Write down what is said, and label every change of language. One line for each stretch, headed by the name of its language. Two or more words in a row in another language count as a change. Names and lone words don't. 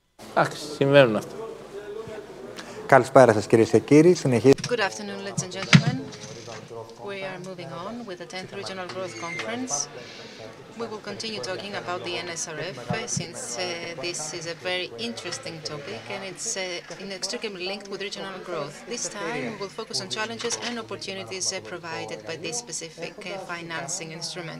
Greek: Εντάξει, συμβαίνουν αυτά. Καλησπέρα σας κυρίες και κύριοι.
English: Good afternoon, ladies and gentlemen. We are moving on with the 10th Regional Growth Conference. We will continue talking about the NSRF since this is a very interesting topic and it's inextricably linked with regional growth. This time we will focus on challenges and opportunities provided by this specific financing instrument.